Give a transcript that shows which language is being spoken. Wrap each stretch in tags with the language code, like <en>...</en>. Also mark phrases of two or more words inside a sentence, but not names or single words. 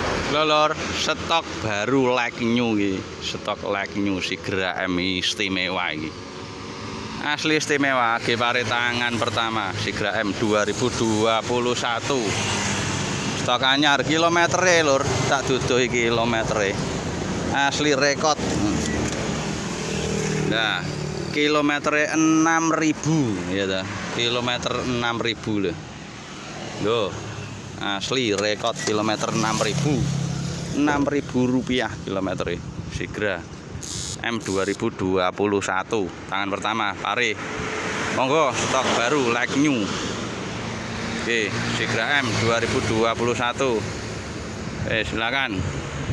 <jv>Lolor,</jv> <id>stok baru</id> <en>like new</en> <jv>iki. Stok</jv> <en>like new</en> <jv>Sigra M istimewa iki. Asli istimewa, gepare</jv> <id>tangan pertama</id> <jv>Sigra M 2021. Stok anyar, kilometere lur, tak duduh iki kilometere. Asli rekod. Nah, kilometere 6.000 ya ta. Kilometer 6.000 lho. Loh, asli rekod kilometer 6.000 rupiah kilometer Sigra M 2021</jv> <id>tangan pertama</id> <jv>pare. Monggo</jv> <id>stok baru</id> <en>like new.</en> <jv>Oke, Sigra M 2021. Silakan.</jv>